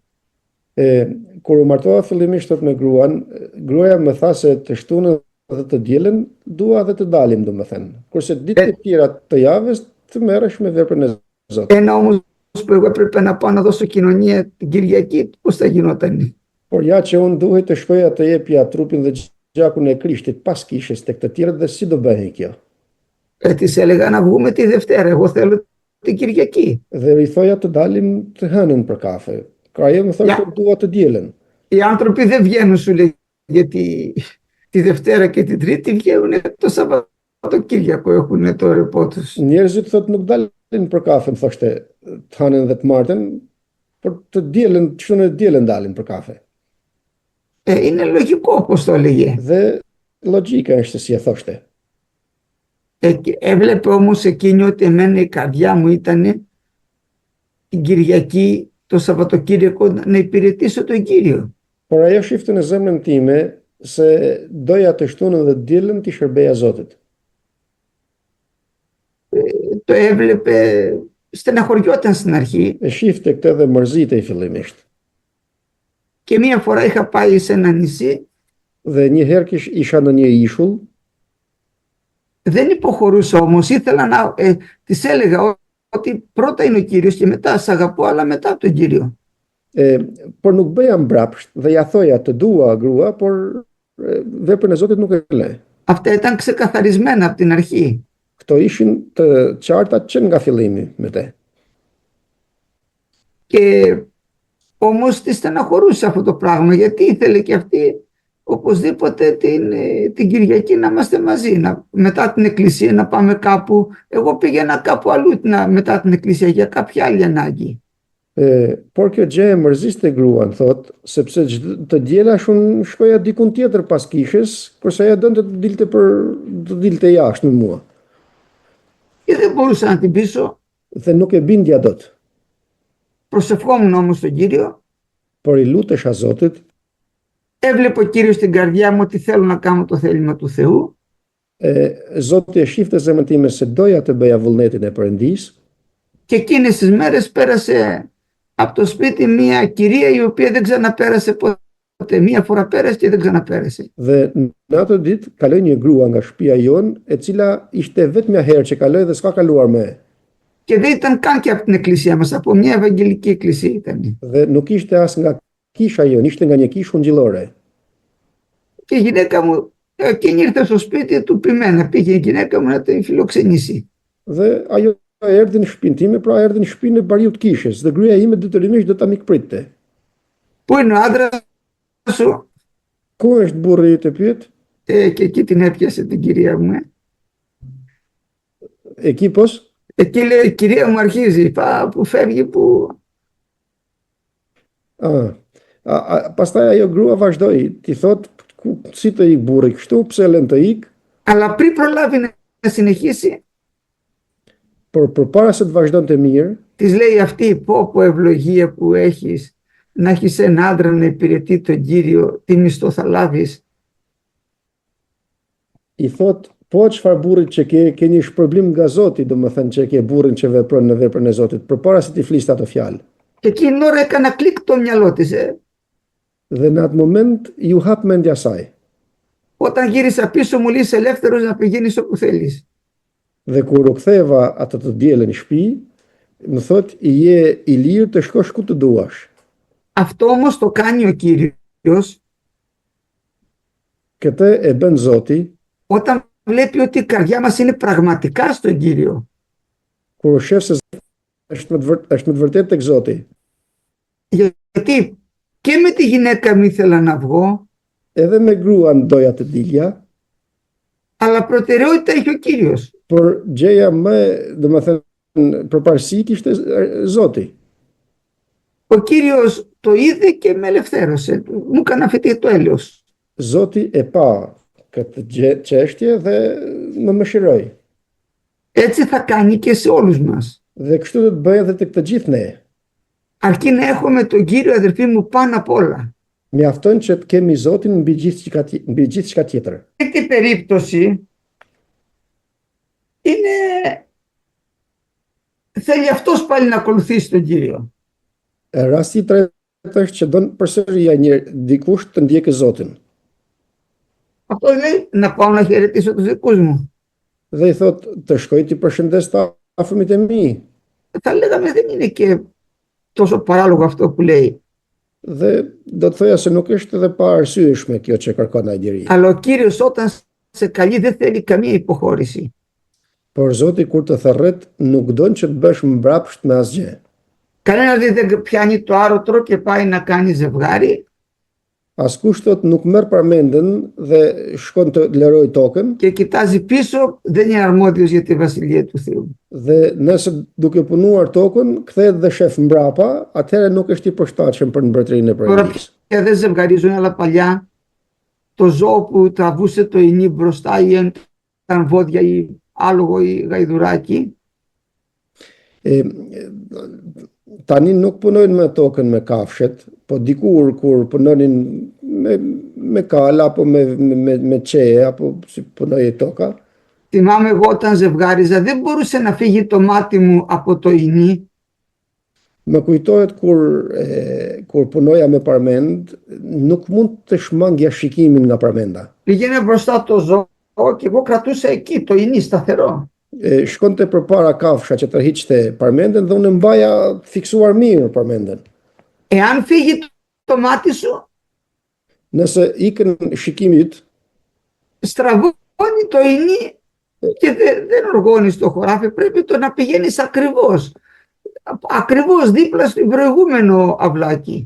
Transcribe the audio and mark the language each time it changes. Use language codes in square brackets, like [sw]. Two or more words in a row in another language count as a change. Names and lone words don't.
[sq] Kur u martova fillimisht me gruaja më tha se të shtunën dhe të dielën dua dhe të dalim domethënë. Kurse ditët e tjera të javës të merresh me veprën e Zotit. [el] Ένα όμως που εγώ έπρεπε να πάω να δώσω κοινωνία την Κυριακή, πώς θα γινόταν? [sq] Por ja që unë duhet të shkoja të jepja trupin dhe gjakun e Krishtit pas kishës tek të tjerët dhe si do bëhej kjo? [el] Της έλεγα να βγούμε τη Δευτέρα, εγώ θέλω την Κυριακή. [sq] Dhe i thoja të dalim të hënën për kafe. Ka ajo më thoshte dua të dielën. [el] Οι άνθρωποι δεν βγαίνουν, σου λέει, γιατί τη Δευτέρα και την Τρίτη βγαίνουν το Σαββατοκύριακο, έχουν το ρεπό τους. [sq] Njerëzit thotë nuk dalin për kafe, më thoshte të hënën dhe të martën, për të dielën, çdo në dielën dalin për kafe. [el] Είναι λογικό όπως το έλεγε. [sq] Dhe logjika është si e thoshte. [el] Έβλεπε όμως εκείνη ότι εμένα η καρδιά μου ήταν την Κυριακή, το Σαββατοκύριακο, να υπηρετήσω τον Κύριο. [sq] Por ajo shifte në zemrën time se doja të shtunën dhe diellën të shërbeja Zotit. [el] Το έβλεπε, στεναχωριόταν στην αρχή. [sq] E shifte këtë dhe mërzitej fillimisht. [el] Και μία φορά είχα πάει σε ένα νησί. [sq] Dhe një herë isha në një ishull. [el] Δεν υποχωρούσα όμως, ήθελα να της έλεγα ότι πρώτα είναι ο Κύριος και μετά σ' αγαπώ, αλλά μετά τον Κύριο. [sq] Por nuk bëja mbrapsht dhe ja thoja të dua grua, por veprën e Zotit nuk e le. [el] Αυτά ήταν ξεκαθαρισμένα από την αρχή. [sq] Këto ishin të qarta që nga fillimi me te. [el] Και όμως τη στεναχωρούσε αυτό το πράγμα, γιατί ήθελε και αυτή οπωσδήποτε την Κυριακή να είμαστε μαζί, μετά την εκκλησία να πάμε κάπου. Εγώ πήγαινα κάπου αλλού μετά την εκκλησία για κάποια άλλη ανάγκη. [sq] Por kjo gjë e mërziste gruan, thot, sepse të diela shumë shkoja dikun tjetër pas kishës, kurse ajo donte të dilte jashtë me mua. [el] Και δεν μπορούσα να την πείσω. [sq] Dhe nuk e bindja dot. [el] Προσευχόμουν όμως τον Κύριο. [sq] Por i lutesha Zotit. [el] Έβλεπε ο Κύριος στην καρδιά μου ότι θέλω να κάνω το θέλημα του Θεού. [sq] Zoti e shifte zemrën time se doja të bëja vullnetin e Perëndis. [el] Και εκείνες τις μέρες πέρασε από το σπίτι μια κυρία η οποία δεν ξαναπέρασε ποτέ. Μία φορά πέρασε και δεν ξαναπέρασε. [sq] Dhe në atë ditë kaloi një grua nga shtëpia jon, e cila ishte vetëm një herë që kaloi dhe s'ka kaluar më. [el] Και δεν ήταν καν και από την εκκλησία μας, από μια ευαγγελική εκκλησία ήταν. [sq] Dhe nuk ishte as nga kisha jon, ishte nga një kishë ungjillore. [el] Και η γυναίκα μου, εκείνη ήρθε στο σπίτι του πειμένα, πήγε η γυναίκα μου να την φιλοξενήσει. [sq] Dhe ajo erdhi në shtëpinë time, pra erdhi në shtëpinë e bariut kishës, dhe gruaja ime detyrimisht do ta mikpritte. [el] Πού είναι ο άντρας σου? [sq] Ku është burri i të pyet? [el] Και εκεί την έπιασε την κυρία μου. Εκεί πώς? Εκεί λέει η κυρία μου αρχίζει, που φεύγει, που... [sq] Pastaj ajo grua vazhdoi, ti thot, si të ik burri kështu, pse lën të ik? [el] Αλλά πριν προλάβει να συνεχίσει, [sq] Por përpara se të vazhdonte mirë, [el] της λέει αυτή, πω ευλογία που έχεις, να έχεις ένα άντρα να υπηρετεί τον Κύριο, τι μισθό θα λάβεις? [sq] I thot, po çfarë burrit që ke një shpërblim nga Zoti, domethënë që ke burrin që vepron në veprën e Zotit, përpara se ti fliste ato fjalë. [el] Και εκείνη την ώρα έκανα κλικ το μυαλό της. [sq] Dhe në atë moment ju hap mendja saj. [el] Όταν γύρισα πίσω μου λέει είσαι ελεύθερος να πηγαίνεις όπου θέλεις. [sq] Dhe kur u ktheva atë të dielën në shtëpi, më thot, je i lirë të shkosh ku të duash. [el] Αυτό όμως το κάνει ο Κύριος [sq] Këtë e bën Zoti [el] όταν βλέπει ότι η καρδιά μας είναι πραγματικά στον Κύριο. [sq] kur shef se është me të vërtetë tek Zoti. [el] Γιατί και με τη γυναίκα μου ήθελα να βγω, [sq] Edhe me gruan doja të dilja, [el] αλλά προτεραιότητα έχει ο Κύριος. [sq] por gjëja më, domethënë, përparësi kishte Zoti. [el] Ο Κύριος το είδε και με ελευθέρωσε. Μου έκανε αφαιτή το έλεος. [sq] Zoti e pa këtë çështje dhe më mëshiroi. [el] Έτσι θα κάνει και σε όλους μας. [sq] Dhe kështu do të bëjë edhe tek të gjithë ne. [el] Αρκεί να έχουμε τον Κύριο, αδερφοί μου, πάνω απ' όλα. [sq] Mjafton që të kemi Zotin mbi gjithçka tjetër. [el] Σε αυτή περίπτωση είναι... θέλει αυτός πάλι να ακολουθήσει τον Κύριο. [sq] Rasti i tretë është që don përsëri dikush të ndjekë Zotin. [el] Αυτό λέει να πάω να χαιρετήσω τους δικούς μου. [sq] Dhe i thot të shkoj ti përshëndes të afërmit e mi. [el] Θα λέγαμε δεν είναι και τόσο παράλογο αυτό που λέει. [sq] Dhe do të thoja se nuk është edhe pa arsyeshme kjo që kërkon ai deri. [el] Αλλά ο Κύριος όταν σε καλεί δεν θέλει καμία υποχώρηση. [sq] Por Zoti kur të thërret nuk don që të bësh mbrapsht me asgjë. [el] Κανένας δεν πιάνει το άρωτρο και πάει να κάνει ζευγάρι. [sq] Askush thot nuk merr parmendën dhe shkon të lëroj tokën, [el] και κοιτάζει πίσω, δεν είναι αρμόδιος για τη Βασιλεία του Θεού. [sq] dhe nëse duke punuar tokën kthehet dhe shef mbrapa, atëherë nuk është i përshtatshëm për mbretërinë e [el] Τώρα [sq] Perëndisë. [el] πια δεν ζευγαρίζουν, αλλά παλιά το ζώο που τραβούσε το ινί μπροστά ή ήταν βόδια ή άλογο ή γαϊδουράκι, [sq] Tani nuk punojnë me tokën me kafshet, po dikur kur punonin me kala apo me qeje apo si punoi toka, [el] θυμάμαι εγώ όταν ζευγάριζα δεν μπορούσε να φύγει το μάτι μου από το ινί. [sq] më kujtohet kur punoja me parmend, nuk mund të shmangja shikimin nga parmenda. [el] Πήγαινε μπροστά το ζώο και εγώ κρατούσα εκεί το ινί σταθερό. [sq] Shkonte përpara kafsha që tërhiqte parmenden dhe unë mbaja fiksuar mirë parmenden. [el] Εάν φύγει το μάτι σου, [sq] Nëse ikën shikimit, [el] στραβώνει το ινί και δεν οργώνεις το χωράφι, πρέπει το να πηγαίνεις ακριβώς δίπλα στο προηγούμενο αυλάκι.